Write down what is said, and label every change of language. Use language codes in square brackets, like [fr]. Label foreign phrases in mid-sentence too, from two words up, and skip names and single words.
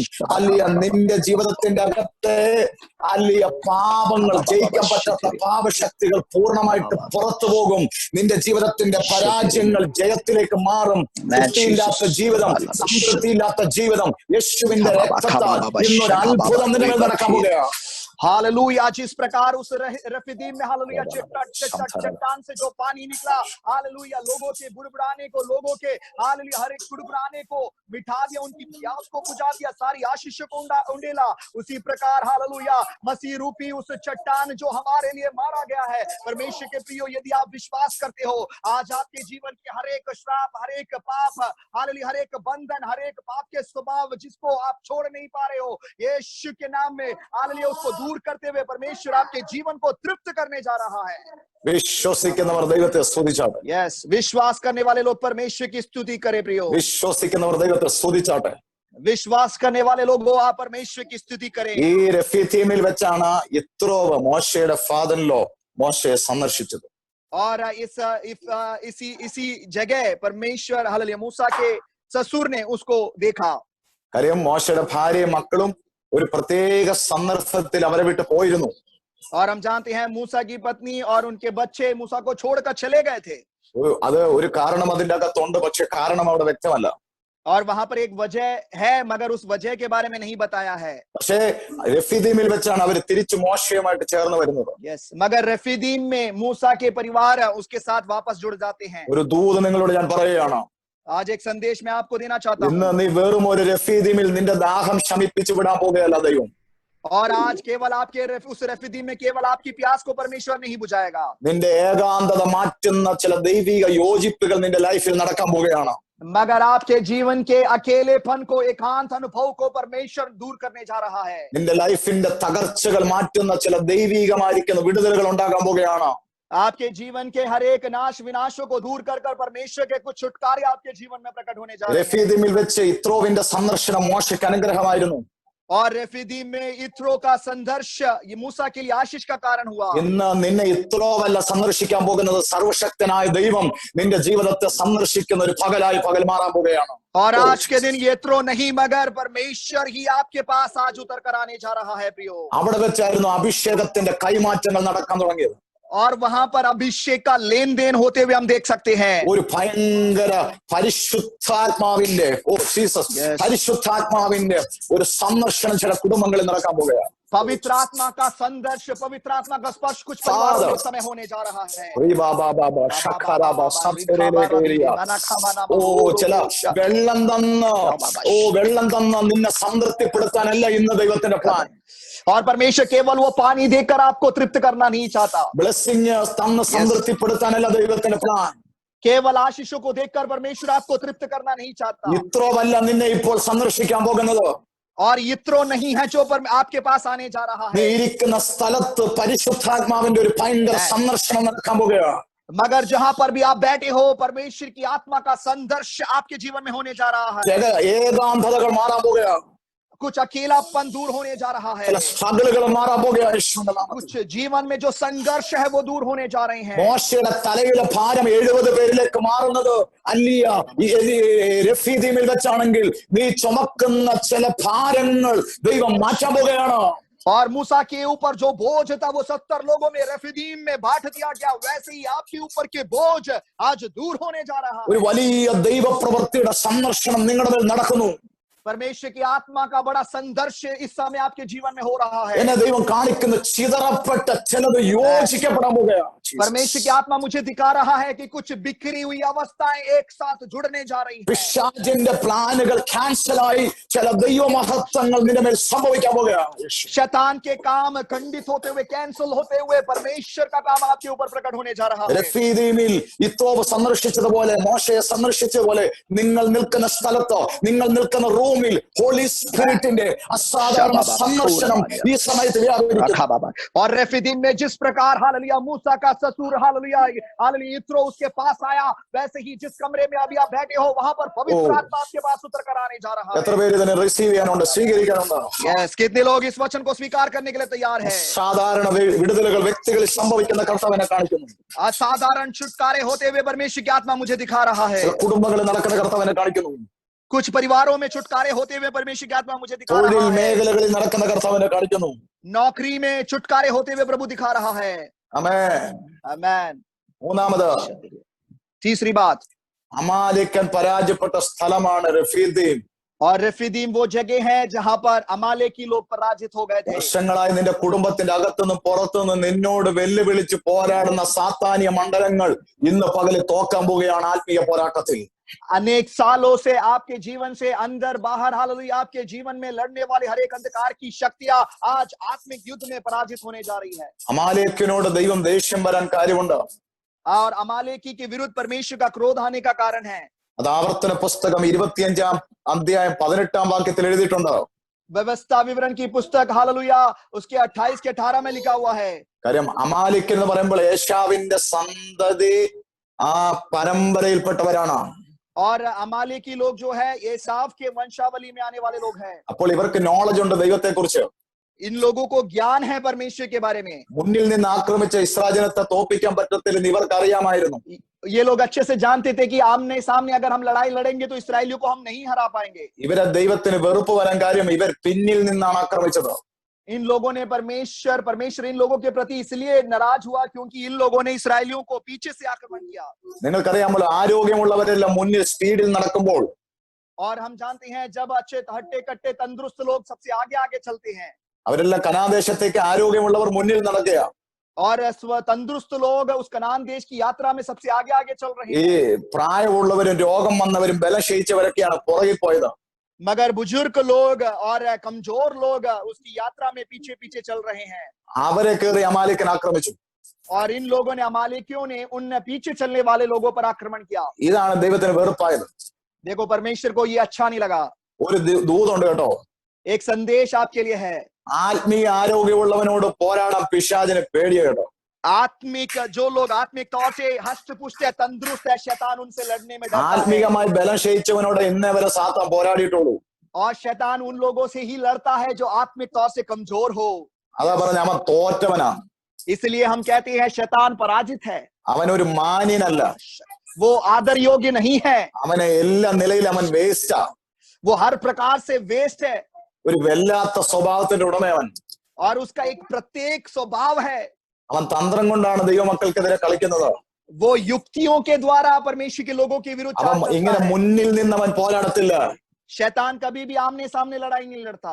[ml] അല്ലിയ നിന്റെ ജീവിതത്തിന്റെ അകത്തെ അല്ലിയ പാപങ്ങൾ, ജയിക്കാൻ പറ്റാത്ത പാപശക്തികൾ പൂർണ്ണമായിട്ട് പുറത്തു പോകും. നിന്റെ ജീവിതത്തിന്റെ പരാജയങ്ങൾ ജയത്തിലേക്ക് മാറും. തൃപ്തിയില്ലാത്ത ജീവിതം, സംതൃപ്തിയില്ലാത്ത ജീവിതം യേശുവിന്റെ രക്തത്താൽ ഇന്നൊരു അത്ഭുതം നിന്റെ മേൽ നടക്കാൻ പോകുകയാണ്. [hi] हालेलुया जिस प्रकार उस रफीदीम में हालेलुया चट्टान से जो पानी निकला हालेलुया लोगों के बुड़बुड़ाने को, लोगों के हालेलुया हर एक बुड़बुड़ाने को मिटा दिया, उनकी प्यास को बुझा दिया, सारी आशीष को उंडेला। उसी प्रकार हालेलुया मसीह रूपी उस चट्टान जो हमारे लिए मारा गया है, परमेश्वर के प्रियो यदि आप विश्वास करते हो, आज आपके जीवन के हर एक श्राप, हर एक पाप हालेलुया, हर एक बंधन, हर एक पाप के स्वभाव जिसको आप छोड़ नहीं पा रहे हो, यीशु के नाम में हालेलुया उसको दूर करते हुए परमेश्वर आपके जीवन को तृप्त करने जा रहा है। [ml] വിശ്വസിക്കുന്നവർ ദൈവത്തെ സ്തുതിച്ചാട്ടെ. [hi] यस, विश्वास करने वाले लोग परमेश्वर की स्तुति करें प्रियो। [ml] വിശ്വസിക്കുന്നവർ ദൈവത്തെ സ്തുതിച്ചാട്ടെ. [hi] विश्वास करने वाले लोग आप परमेश्वर की स्तुति करें। [ml] ഈ റെഫീദീമിൽ വെച്ചാണ് യിത്രോവ് മോശയുടെ ഫാദറിലോ മോശയെ സന്ദർശിച്ചത്. [hi] और इसी जगह परमेश्वर हालेलुया मूसा के ससुर ने उसको देखा। [ml] കാര്യം മോശയുടെ ഭാര്യയും മക്കളും ഒരു പ്രത്യേക സന്ദർഭത്തിൽ അവരെ വിട്ട് പോയിരുന്നു. [hi] और हम जानते हैं मूसा की पत्नी और उनके बच्चे मूसा को छोड़कर चले गए थे। [ml] അത് ഒരു കാരണം അതിന്റെ അകത്തുണ്ട്, പക്ഷെ കാരണം അവിടെ വ്യക്തമല്ല. [hi] और वहां पर एक वजह है, मगर उस वजह के बारे में नहीं बताया है। [ml] പക്ഷേ റെഫീദീമിൽ വെച്ചാണ് അവർ തിരിച്ചു മോശയുമായിട്ട് ചേർന്ന് വരുന്നത്. [hi] यस, मगर रफीदीम में मूसा के परिवार उसके साथ वापस जुड़ जाते हैं। [ml] ഒരു ദൂത് നിങ്ങളോട് ഞാൻ പറയുകയാണ്. [hi] आज एक संदेश मैं आपको देना चाहता हूँ। [ml] ഇന്ന് നീ വെറും ഒരു റെഫീദീമിൽ നിന്റെ ദാഹം ശമിപ്പിച്ചു വിടാൻ പോകുകയല്ല ദൈവം. [hi] और आज केवल आपके उस रफीदीम में केवल आपकी प्यास को परमेश्वर नहीं बुझाएगा। [ml] നിന്റെ ഏകാന്തത മാറ്റുന്ന ചില ദൈവിക യോജിപ്പുകൾ നിന്റെ ലൈഫിൽ നടക്കാൻ പോകുകയാണ്. [hi] मगर आपके जीवन के अकेलेपन को, एकांत अनुभव को परमेश्वर दूर करने जा रहा है। [ml] നിന്റെ ലൈഫിന്റെ തകർച്ചകൾ മാറ്റുന്ന ചില ദൈവികമായിരിക്കുന്ന വിടുതലുകൾ ഉണ്ടാകാൻ പോകുകയാണ്. [hi] आपके जीवन के हर एक नाश विनाशों को दूर कर परमेश्वर के कुछ छुटकारे आपके जीवन में प्रकट होने जा रहे हैं। [ml] റെഫീദീമിൽ വെച്ച് യിത്രോവിന്റെ സന്ദർശനം മോശയ്ക്ക് അനുഗ്രഹമായിരുന്നു. [hi] और रफीदीम में इत्रो का संघर्ष ये मूसा के लिए आशीष का कारण हुआ। [ml] ഇന്ന് നിന്നെ യിത്രോവല്ല സന്ദർശിക്കാൻ പോകുന്നത്, സർവശക്തനായ ദൈവം നിന്റെ ജീവിതത്തെ സന്ദർശിക്കുന്ന ഒരു പകലായി പകൽ മാറാൻ പോകുകയാണ്. [hi] और आज के दिन यत्रो नहीं मगर परमेश्वर ही आपके पास आज उतर कर आने जा रहा है प्रियो। [ml] അവിടെ വെച്ചായിരുന്നു അഭിഷേകത്തിന്റെ കൈമാറ്റങ്ങൾ നടക്കാൻ തുടങ്ങിയത്. [hi] और वहां पर अभिषेक का लेन देन होते हुए हम देख सकते हैं। [ml] ഒരു ഭയങ്കര പരിശുദ്ധാത്മാവിന്റെ പരിശുദ്ധാത്മാവിന്റെ ഒരു സന്ദർശനം ചില കുടുംബങ്ങളിൽ നടക്കാൻ പോകുകയാണ്. [hi] पवित्र आत्मा का संदर्श, पवित्र आत्मा का स्पर्श कुछ परिवारों के समय होने जा रहा है। [ml] ചില വെള്ളം തന്ന നിന്നെ സംതൃപ്തിപ്പെടുത്താനല്ല ഇന്ന് ദൈവത്തിന്റെ പ്ലാൻ. [hi] और परमेश्वर केवल वो पानी देकर आपको तृप्त करना नहीं चाहता। [ml] ബ്ലെസ്സിംഗ് തന്ന് സംതൃപ്തിപ്പെടുത്താനല്ല ദൈവത്തിന്റെ പ്ലാൻ. [hi] केवल आशीषों को देखकर परमेश्वर आपको तृप्त करना नहीं चाहता। [ml] ഇത്രോവല്ല നിന്നെ ഇപ്പോൾ സന്ദർശിക്കാൻ പോകുന്നത്. [hi] और यित्रो नहीं है जो पर आपके पास आने जा रहा [ml] നീ [hi] है। [ml] ഇരിക്കുന്ന സ്ഥലത്ത് പരിശുദ്ധാത്മാവിന്റെ ഒരു ഭയങ്കര സന്ദർശനം നടക്കാൻ പോകുകയാണ്. [hi] मगर जहां पर भी आप बैठे हो परमेश्वर की आत्मा का संदर्श आपके जीवन में होने जा रहा है। [ml] ഏകാന്തതകൾ മാറാൻ പോകുകയാണ്. [hi] कुछ अकेलापन दूर होने जा रहा है। [ml] ചില സ്ട്രഗിളുകൾ മാറാൻ പോകുകയാണ്. [hi] कुछ जीवन में जो संघर्ष है वो दूर होने जा रहे हैं। [ml] മോശയുടെ തലയിലെ ഭാരം 70 പേരിലേക്ക് മാറുന്നത് അല്ലിയ റഫീദീമിൽ വെച്ചാണെങ്കിൽ നീ ചുമക്കുന്ന ചില ഭാരങ്ങൾ ദൈവം മാറ്റാൻ പോകുകയാണ്. [hi] और मूसा के ऊपर जो बोझ था वो 70 लोगों में रेफिदीम में बांट दिया गया, वैसे ही आपके ऊपर के बोझ आज दूर होने जा रहा [ml] ഒരു [hi] है। [ml] വലിയ ദൈവപ്രവൃത്തിയുടെ സന്ദർശനം നിങ്ങളുടെ മേൽ നടക്കുന്നു. [hi] परमेश्वर की आत्मा का बड़ा संघर्ष इस समय आपके जीवन में हो रहा है। [ml] എന്നെ ദൈവം കാണിക്കുന്ന ചിതറപ്പെട്ട ചിലത് യോജിക്കപ്പെടാൻ പോകുകയാണ്. [hi] परमेश्वर की आत्मा मुझे दिखा रहा है कि कुछ बिखरी हुई अवस्थाएं एक साथ जुड़ने जा रही हैं। [ml] പിശാചിന്റെ പ്ലാനുകൾ ക്യാൻസലായി ചില ദൈവമഹത്വങ്ങൾ നിന്റെ മേൽ സംഭവിക്കാൻ പോകുകയാണ്. [hi] शैतान के काम खंडित होते हुए, कैंसिल होते हुए परमेश्वर का काम आपके ऊपर प्रकट होने जा रहा है। [ml] രഫീദീമിൽ യിത്രോവ് സന്ദർശിച്ചതുപോലെ, മോശയെ സന്ദർശിച്ചതുപോലെ നിങ്ങൾ നിൽക്കുന്ന സ്ഥലത്തോ നിങ്ങൾ നിൽക്കുന്ന റൂമിൽ ഹോളി സ്പിരിറ്റിന്റെ അസാധാരണ സന്ദർശനം ഈ സമയത്ത് വ്യാപരിക്കുന്നു. [hi] और रेफिदीम में जिस प्रकार हालेलुया मूसा का ससुर हालेलुया हालेलुया यित्रो उसके पास आया, वैसे ही जिस कमरे में अभी आप बैठे हो वहां पर पवित्र आत्मा आपके पास उतर कर आने जा रहा है। [ml] എത്ര പേര് ഇതിനെ റിസീവ് ചെയ്യാനുണ്ട്, സ്വീകരിക്കാനുണ്ട്? [hi] यस, कितने लोग इस वचन को स्वीकार करने के लिए तैयार हैं? [ml] സാധാരണ വിടുതലുകൾ വ്യക്തികളിൽ സംഭവിക്കുന്ന കർത്താവിനെ കാണിക്കുന്നു. [hi] असाधारण छुटकारे होते हुए परमेश्वर की आत्मा मुझे दिखा रहा है। [ml] ചില കുടുംബങ്ങളിൽ നടക്കുന്ന കർത്താവിനെ കാണിക്കുന്നു. [hi] कुछ परिवारों में छुटकारे होते हुए परमेश्वर की आत्मा मुझे दिखा [ml] തൊഴിൽ [hi] रहा है। [ml] മേഖലകളിൽ നടക്കുന്ന കർത്താവിനെ കാണിക്കുന്നു. [hi] नौकरी में छुटकारे होते हुए प्रभु दिखा रहा है। [ml] ആമേൻ. [hi] आमेन। [ml] മൂന്നാമത്, [hi] तीसरी बात, [ml] അമാലേക്കൻ പരാജയപ്പെട്ട സ്ഥലമാണ് റഫീദീം. [hi] और रेफिदीम वो जगह है जहां पर अमालेकी लोग पराजित हो गए थे। [ml] വർഷങ്ങളായി നിന്റെ കുടുംബത്തിന്റെ അകത്തുനിന്നും പുറത്തുനിന്നും നിന്നോട് വെല്ലുവിളിച്ച് പോരാടുന്ന സാത്താന്യ മണ്ഡലങ്ങൾ ഇന്ന് പകല് തോക്കാൻ പോവുകയാണ് ആത്മീയ പോരാട്ടത്തിൽ. [hi] अनेक सालों से आपके जीवन से अंदर बाहर हालेलुया आपके जीवन में लड़ने वाले हर एक अंधकार की शक्तियां आज आत्मिक युद्ध में पराजित होने जा रही है। [ml] അമാലേക്കിനോട് ദൈവം ദേഷ്യം വരാൻ കാര്യമുണ്ട്. [hi] और अमालेकी के विरुद्ध परमेश्वर का क्रोध आने का कारण है। [ml] അത് ആവർത്തന പുസ്തകം 25-ാം അധ്യായം 18-ാം വാക്യത്തിൽ എഴുതിയിട്ടുണ്ട്. [hi] व्यवस्था विवरण की पुस्तक हालेलुया उसके 28 के 18 में लिखा हुआ है। [ml] കാര്യം അമാലിക് എന്ന് പറയുമ്പോൾ ഏശാവിന്റെ സന്തതി ആ പരമ്പരയിൽപ്പെട്ടവരാണ്. [hi] और अमालेकी लोग जो है एसाव के वंशावली में आने वाले लोग हैं। [ml] അപ്പോൾ ഇവർക്ക് നോളജ് ഉണ്ട് ദൈവത്തെ കുറിച്ച്. [hi] इन लोगों को ज्ञान है परमेश्वर के बारे में। [ml] മുന്നിൽ നിന്ന് ആക്രമിച്ച ഇസ്രായേലിനെ തോൽപ്പിക്കാൻ പറ്റത്തില്ലെന്ന് ഇവർക്ക് അറിയാമായിരുന്നു. [hi] ये लोग अच्छे से जानते थे कि आमने सामने अगर हम लड़ाई लड़ेंगे तो इसराइलियों को हम नहीं हरा पाएंगे। [ml] ഇവരെ ദൈവത്തിന് വെറുപ്പ് വരാൻ കാര്യം ഇവർ പിന്നിൽ നിന്നാണ് ആക്രമിച്ചത്. [hi] इन लोगों ने परमेश्वर इन लोगों के प्रति इसलिए नाराज हुआ क्योंकि इन लोगों ने इसराइलियों को पीछे से आक्रमण किया। [ml] നിങ്ങൾക്കറിയാമല്ലോ, ആരോഗ്യമുള്ളവരെല്ലാം മുന്നിൽ സ്പീഡിൽ നടക്കുമ്പോൾ [hi] और हम जानते हैं जब अच्छे हट्टे कट्टे तंदुरुस्त लोग सबसे आगे आगे चलते हैं, [ml] അവരെല്ലാം കനാദേശത്തേക്ക് ആരോഗ്യമുള്ളവർ മുന്നിൽ നടക്കുക. [hi] और तंदुरुस्त लोग उस कनान देश की यात्रा में सबसे आगे आगे चल रहे [ml] ഈ [hi] हैं। [ml] പ്രായമുള്ളവരും രോഗം വന്നവരും ബലം ക്ഷയിച്ചവരൊക്കെയാണ് പുറകിൽ പോയത്. [hi] मगर बुजुर्ग लोग और कमजोर लोग उसकी यात्रा में पीछे पीछे चल रहे हैं। [ml] അവരെ കയറി അമാലിക്കൻ ആക്രമിച്ചു. [hi] और इन लोगों ने अमालेकियों ने उन पीछे चलने वाले लोगों पर आक्रमण किया। [ml] ഇതാണ് ദൈവത്തിന് വെറുപ്പായത്. [hi] देखो परमेश्वर को ये अच्छा नहीं लगा। [ml] ഒരു ദൂതുണ്ട് കേട്ടോ. [hi] एक संदेश आपके लिए है। [ml] ആത്മീയ ആരോഗ്യമുള്ളവനോട് പോരാടാൻ പിശാചിന് പേടിയ കേട്ടോ. [hi] आत्मिक जो लोग आत्मिक तौर से हष्ट पुष्ट है, तंदुरुस्त है, शैतान उनसे लड़ने में डरता है। [ml] ആത്മീയമായി ബലം ക്ഷയിച്ചവനോട് ഇന്നേ വരെ സാത്താൻ പോരാടിയിട്ടുള്ളൂ. [hi] और शैतान उन लोगों से ही लड़ता है जो आत्मिक तौर से कमजोर हो। [ml] അതാ പറഞ്ഞ അവൻ തോറ്റവനാണ്. [hi] इसलिए हम कहते हैं शैतान पराजित है। [ml] അവനൊരു മാന്യനല്ല. [hi] वो आदर योग्य नहीं है। [ml] അവനെ എല്ലാ നിലയിലും അവൻ വേസ്റ്റാ. [hi] वो हर प्रकार से वेस्ट है। [ml] ഒരു വല്ലാത്ത സ്വഭാവത്തിന്റെ ഉടമയവൻ. [hi] और उसका एक प्रत्येक स्वभाव है। [ml] അവൻ തന്ത്രം കൊണ്ടാണ് ദൈവമക്കൾക്കെതിരെ കളിക്കുന്നത്. [hi] वो युक्तियों के द्वारा परमेश्वर के लोगों के विरुद्ध [ml] അവൻ ഇങ്ങനെ മുന്നിൽ നിന്ന് അവൻ പോരാടത്തില്ല. [hi] शैतान कभी भी आमने सामने लड़ाई नहीं लड़ता।